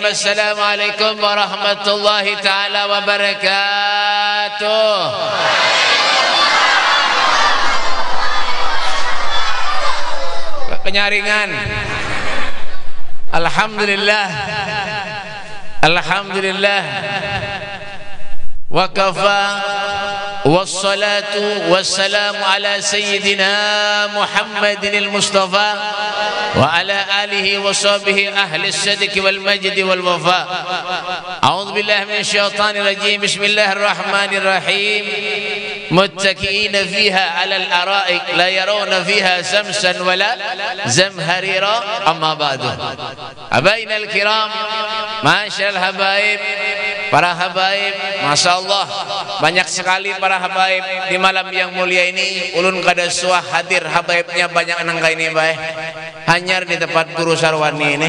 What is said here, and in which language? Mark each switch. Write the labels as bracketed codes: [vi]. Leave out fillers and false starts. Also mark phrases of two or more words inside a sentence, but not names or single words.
[ar] السلام عليكم ورحمة الله تعالى وبركاته. [id] Penyaringan. [ar] الحمد لله الحمد لله وكفى والصلاة والسلام على سيدنا محمد المصطفى وعلى آله وصحبه أهل الصدق والمجد والوفا. أعوذ بالله من الشيطان الرجيم بسم الله الرحمن الرحيم. متقين فيها على الأرائك لا يرون فيها شمسا ولا زمهريرا. أما بعد. [id] Abainal kiram, masyaallah habaib, para habaib, masyaallah banyak sekali para habaib di malam yang mulia ini. [bjn] Ulun kada suah hadir habaibnya banyak nangka ini bae. Hanyar di tempat Guru Sarwani ini.